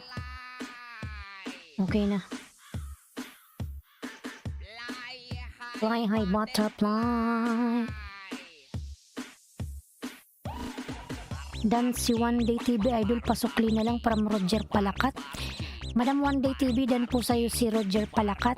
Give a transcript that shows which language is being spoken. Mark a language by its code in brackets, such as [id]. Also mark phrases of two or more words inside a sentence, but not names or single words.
[tl] Okay na. [en] Fly high butterfly. [tl] Dan si One Day TV Idol, pasukli na lang from Roger Palakat. Madam One Day TV, dan po sa'yo si Roger Palakat.